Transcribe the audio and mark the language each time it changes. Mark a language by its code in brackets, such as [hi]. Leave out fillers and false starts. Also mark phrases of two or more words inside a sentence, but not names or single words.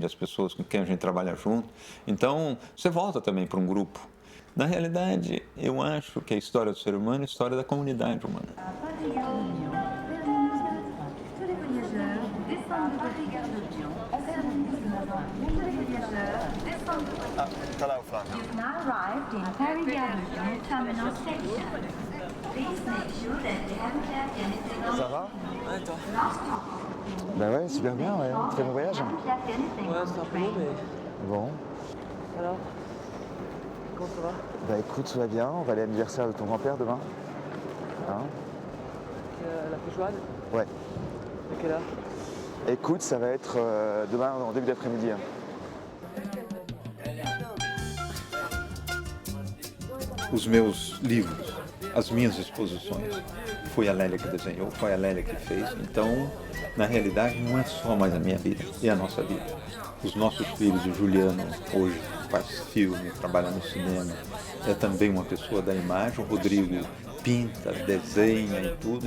[pt] As pessoas com quem a gente trabalha junto. Então, você volta também para um grupo. Na realidade, eu acho que a história do ser humano é a história da comunidade humana. Tá lá o Flávio. [en] You've now arrived in Paris-Gare Terminal Station. Please make sure that you haven't left anything on [fr] Ça va? Ouais, toi. Bah ouais, super bien, ouais. Très bon voyage. Ouais, c'est un peu long, mais. Bon. Alors comment ça va? Bah écoute, tout va bien. On va aller à l'anniversaire de ton grand-père demain. Hein? La feijoada? Ouais. À quelle heure? Écoute, ça va être demain en début d'après-midi. Hein. [pt] Os meus livros, as minhas exposições, foi a Lélia que desenhou, foi a Lélia que fez. Então, na realidade, não é só mais a minha vida, é a nossa vida. Os nossos filhos, o Juliano, hoje faz filme, trabalha no cinema, é também uma pessoa da imagem, o Rodrigo pinta, desenha e tudo.